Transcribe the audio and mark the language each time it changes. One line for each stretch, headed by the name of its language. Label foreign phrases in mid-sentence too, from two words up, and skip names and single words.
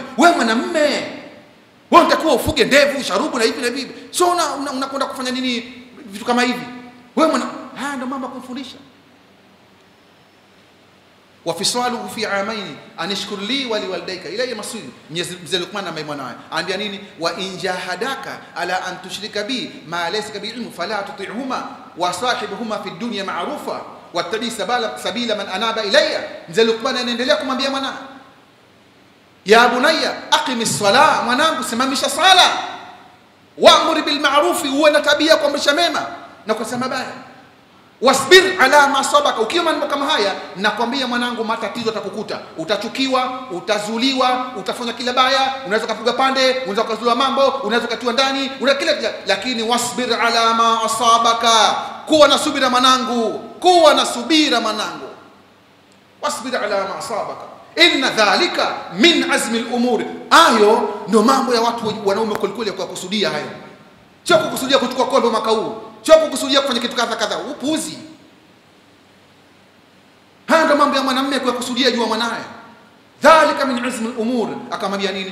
Swahili: Wewe mwanamume, wewe unatakiwa ufuge ndevu, sharubu na hivi na hivi. Sio unakwenda kufanya nini vitu kama hivi? Wewe ndio mambo ya kumfundisha.
Arabic: وفصاله في عامين أن اشكر لي ولوالديك إلي المصير.
Swahili: Mzee Luqman na mwanawe anambia nini?
Arabic: وإن جاهداك على أن تشرك بما ليس بعلم فلا تطعهما وصاحبهما في الدنيا معروفا واتبع سبيل من أناب إلي.
Swahili: Mzee Luqman anaendelea kumwambia mwanawe,
Arabic: يا بني أقم الصلاة,
Swahili: mwanangu simamisha sala,
Arabic: وأمر بالمعروف,
Swahili: uwe na tabia kuamrisha mema na kusema mabaya,
Arabic: واصبر على ما أصابك.
Swahili: Ukiwa mambo kama haya, nakwambia mwanangu, matatizo atakukuta. Utachukiwa, utazuliwa, utafanya kila baya, unaweza kupiga pande, unaweza kuzuliwa mambo, unaweza kutiwa ndani, kila, lakini
Arabic: واصبر على ما أصابك,
Swahili: kuwa na subira mwanangu, kuwa na subira mwanangu.
Arabic: واصبر على ما أصابك إن ذلك من عزم الأمور.
Swahili: Hayo ndio mambo ya watu wanaume kulikuli kwa kusudia hayo. Sio kukusudia kuchukua kombe mwaka huu, sio kukusudia kufanya kitu kadha, upuuzi. Haya ndio mambo ya mwanamume kwa kusudia juu mwanae.
Arabic: ذلك من عزم الأمور.
Swahili: Akamwambia nini?